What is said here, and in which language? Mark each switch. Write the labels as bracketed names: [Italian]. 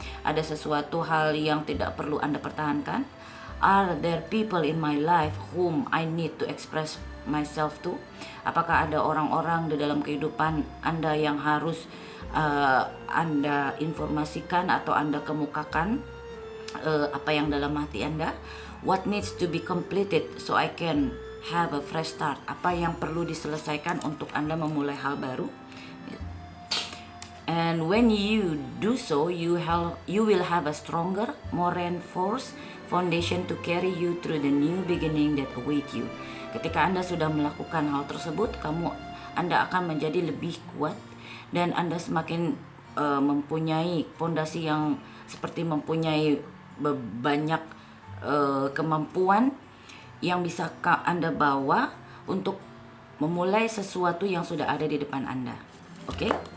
[Indonesian] Ada sesuatu hal yang tidak perlu Anda pertahankan? [English] Are there people in my life whom I need to express myself to? [Indonesian] Apakah ada orang-orang di dalam kehidupan Anda yang harus Anda informasikan atau Anda kemukakan apa yang dalam hati Anda? [English] What needs to be completed so I can have a fresh start? [Indonesian] Apa yang perlu diselesaikan untuk Anda memulai hal baru? [English] And when you do so, you will have a stronger, more reinforced foundation to carry you through the new beginning that await you. [Indonesian] Ketika Anda sudah melakukan hal tersebut, Anda akan menjadi lebih kuat dan Anda semakin mempunyai fondasi yang seperti mempunyai banyak kemampuan yang bisa Anda bawa untuk memulai sesuatu yang sudah ada di depan Anda. Oke?